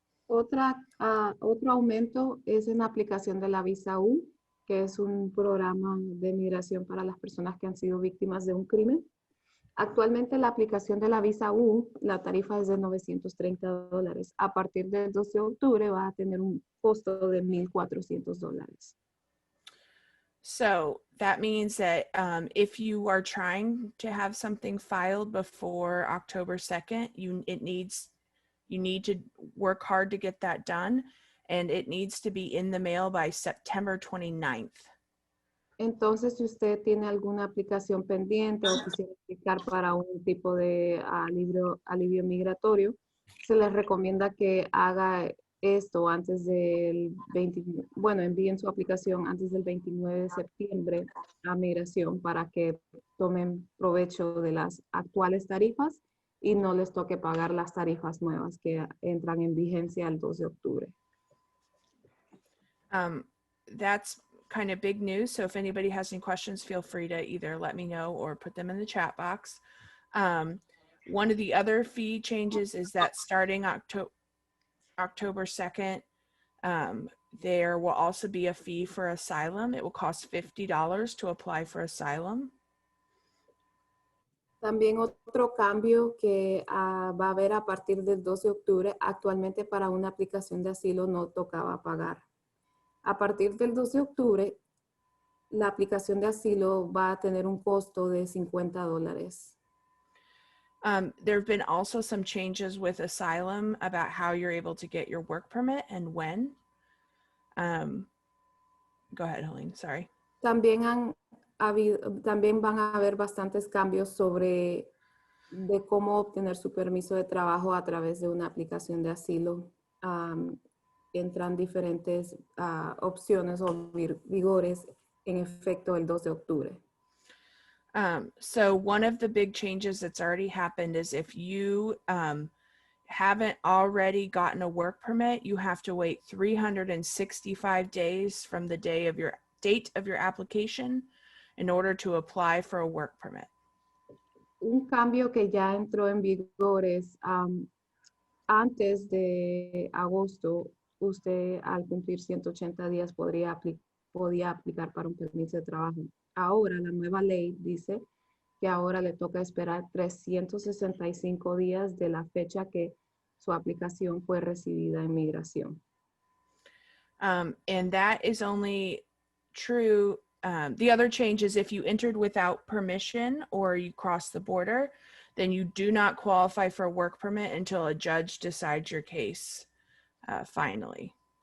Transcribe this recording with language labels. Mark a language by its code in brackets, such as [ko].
[es] Otro aumento es en la aplicación de la visa U, que es un programa de migración para las personas que han sido víctimas de un crimen. Actualmente la aplicación de la visa U, la tarifa es de $930. A partir del 12 de octubre va a tener un costo de $1,400. [en] So that means that if you are trying to have something filed before October 2nd, you need to work hard to get that done, and it needs to be in the mail by September 29th. [es] Entonces, si usted tiene alguna aplicación pendiente o quisiera aplicar para un tipo de alivio migratorio, se les recomienda que haga esto antes del envíen su aplicación antes del 29 de septiembre a migración para que tomen provecho de las actuales tarifas y no les toque pagar las tarifas nuevas que entran en vigencia el 2 de octubre. [en] That's kind of big news. So if anybody has any questions, feel free to either let me know or put them in the chat box. One of the other fee changes is that starting October 2nd, there will also be a fee for asylum. It will cost $50 to apply for asylum. [es] También otro cambio que va a haber a partir del 2 de octubre, actualmente para una aplicación de asilo no tocaba pagar. A partir del 2 de octubre, la aplicación de asilo va a tener un costo de $50. [en] There have been also some changes with asylum about how you're able to get your work permit and when. Go ahead, Helene, sorry. [es] También van a haber bastantes cambios sobre de cómo obtener su permiso de trabajo a través de una aplicación de asilo. Entran diferentes opciones o vigores en efecto el 2 de octubre. [en] So one of the big changes that's already happened is if you haven't already gotten a work permit, you have to wait 365 days from the date of your application in order to apply for a work permit. [es] Un cambio que ya entró en vigor es antes de agosto, usted al cumplir 180 días podía aplicar para un permiso de trabajo. Ahora la nueva ley dice que ahora le toca esperar 365 días de la fecha que su aplicación fue recibida en migración. [en] And that is only true. The other change is if you entered without permission or you crossed the border, then you do not qualify for a work permit until a judge decides your case finally.